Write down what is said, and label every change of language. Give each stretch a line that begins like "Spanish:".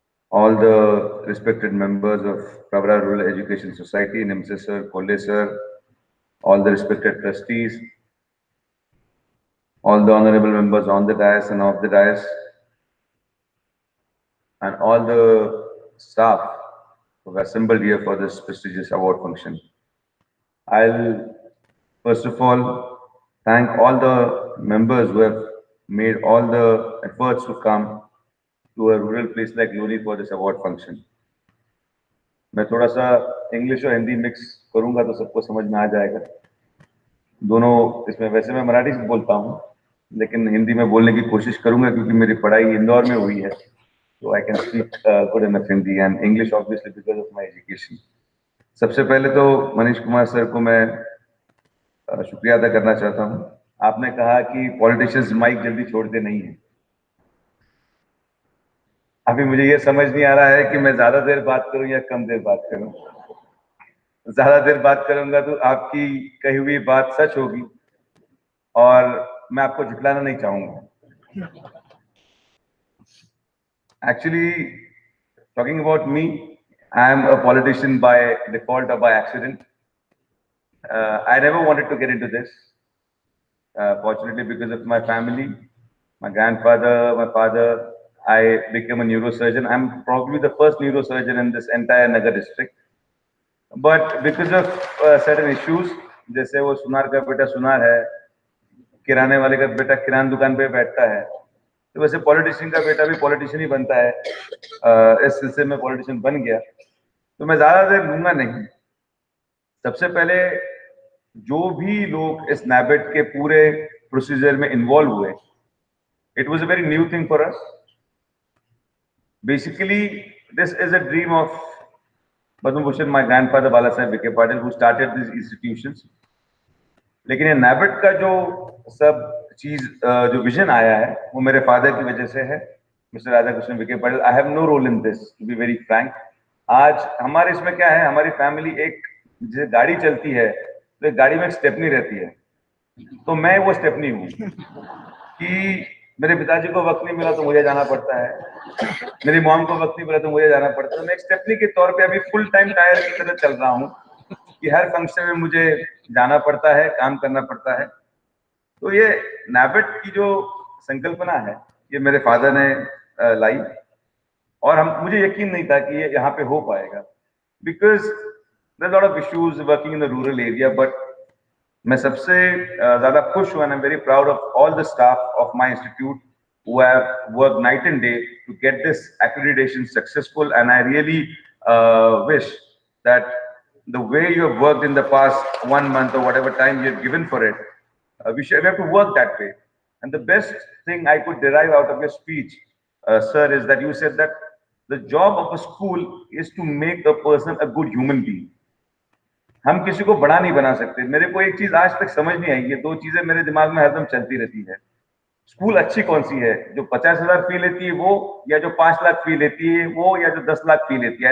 English: all the respected members of Pravara Rural Education Society, Nimase sir, Kolle sir, all the respected trustees, all the honorable members on the dais and off the dais, and all the staff who have assembled here for this prestigious award function. I'll first of all thank all the members who have made all the efforts to come to a rural place like Loni for this award function.
Hindi: मैं थोड़ा सा English और Hindi mix करूंगा तो सबको समझ में आ जाएगा. दोनों इसमें, वैसे मैं मराठी से बोलता हूँ लेकिन हिंदी में बोलने की कोशिश करूंगा क्योंकि मेरी पढ़ाई इंदौर में हुई है.
English: So I can speak good enough Hindi and English obviously because of my education.
Hindi: सबसे पहले तो मनीष कुमार सर को मैं शुक्रिया अदा करना चाहता हूँ. आपने कहा कि पॉलिटिशियंस माइक जल्दी छोड़ते नहीं हैं. अभी मुझे ये समझ नहीं आ रहा है कि मैं ज्यादा देर बात करूं या कम देर बात करूं. ज्यादा देर बात करूंगा तो आपकी कही हुई बात सच होगी और मैं आपको झुठलाना नहीं चाहूंगा.
English: Actually, talking about me, I am a politician by default or by accident. I never wanted to get into this. Fortunately, because of my family, my grandfather, my father, I became a neurosurgeon. I'm probably the first neurosurgeon in this entire Nagar district. But because of certain issues,
Hindi: जैसे वो सुनार का बेटा सुनार है, किराने वाले का बेटा किरान दुकान पे बैठता है, तो वैसे पॉलिटिशियन का बेटा भी पॉलिटिशियन ही बनता है. इस सिलसिले में पॉलिटिशियन बन गया. तो मैं ज्यादा देर लूंगा नहीं. सबसे पहले जो भी लोग इस NABET के पूरे प्रोसीजर में इन्वॉल्व हुए,
English: it was a very new thing for us. Basically, this is a dream of Madhu, my grandfather Balasaheb Vikhe Patil, who started these institutions.
Hindi: लेकिन ये NABET का जो सब चीज जो विजन आया है वो मेरे फादर की वजह से है, mister Radhakrishna Vikhe Patil.
English: I have no role in this, to be very frank.
Hindi: आज हमारे इसमें क्या है, हमारी फैमिली एक जैसे गाड़ी चलती है तो एक गाड़ी में एक स्टेपनी रहती है, तो मैं वो स्टेपनी हूँ कि मेरे पिताजी को वक्त नहीं मिला तो मुझे जाना पड़ता है, मेरी मॉम को वक्त नहीं मिला तो मुझे जाना पड़ता है. मैं एक स्टेपनी के तौर पे अभी फुल टाइम टायर की तरह चल रहा हूँ कि हर फंक्शन में मुझे जाना पड़ता है, काम करना पड़ता है. तो ये NABET की जो संकल्पना है ये मेरे फादर ने लाई, और मुझे यकीन नहीं था कि ये यहाँ पे हो पाएगा,
English: Because there lot of issues working in the rural area.
Hindi: But मैं सबसे ज्यादा खुश हूँ,
English: And I am very proud of all the staff of my institute who have worked night and day to get this accreditation successful. And I really wish that the way you have worked in the past 1 month or whatever time you have given for it, we have to work that way. And the best thing I could derive out of your speech, sir, is that you said that the job of a school is to make a person a good human being.
Hindi: हम किसी को बड़ा नहीं बना सकते. मेरे को एक चीज आज तक समझ नहीं आई, ये दो चीजें मेरे दिमाग में हरदम चलती रहती है. स्कूल अच्छी कौन सी है, जो 50,000 फी लेती है वो, या जो 5 लाख फी लेती है वो, या जो 10 लाख फी लेती है.